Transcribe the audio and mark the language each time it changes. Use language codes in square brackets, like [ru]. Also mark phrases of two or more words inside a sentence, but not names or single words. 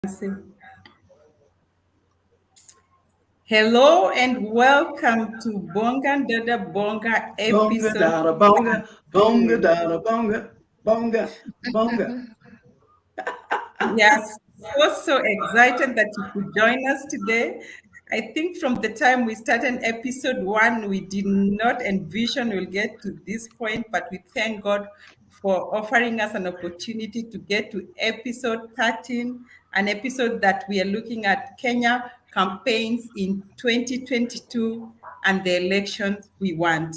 [en] Hello and welcome to Bonga Dada Bonga Bonga episode dada bonga, bonga 2. dada bonga, bonga, bonga. Yes, so excited that you could join us today. I think from the time we started episode 1, we did not envision we'll get to this point, but we thank God for offering us an opportunity to get to episode 13, an episode that we are looking at Kenya campaigns in 2022 and the elections we want.